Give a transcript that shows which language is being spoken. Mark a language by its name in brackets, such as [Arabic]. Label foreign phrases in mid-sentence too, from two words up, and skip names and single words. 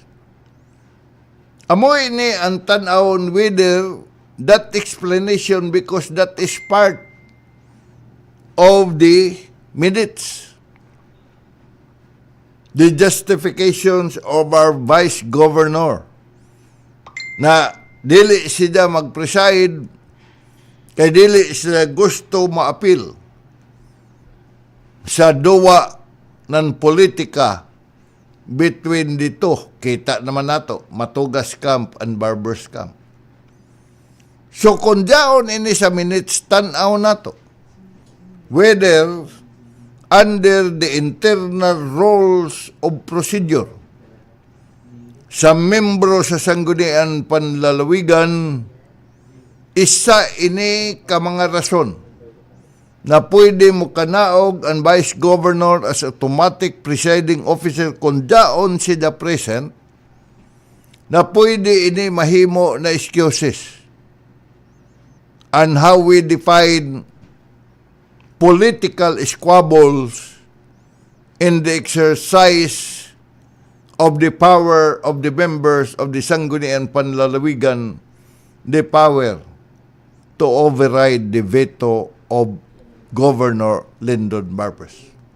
[Cebuano] Amoy ni ang tanawon [English] whether that explanation because that is part of the minutes. The justifications of our Vice Governor [Cebuano] na dili siya mag-preside kay dili siya gusto ma-appeal sa duwa ng politika [English] between dito, [Cebuano] kita naman nato, Matugas Camp and Barbers Camp. So kung daon ini sa minutes, tanaw nato [English] whether under the internal rules of procedure [Cebuano] sa membro sa Sangguniang Panlalawigan, isa ini ka mga rason na pwede mo kanaog ang Vice Governor [English] as automatic presiding officer [Cebuano] kung daon siya present, na pwede ini mahimo na [English] excuses and how we define political squabbles in the exercise of the power of the members of the Sangguniang Panlalawigan, the power to override the veto of Governor Lyndon Barbers.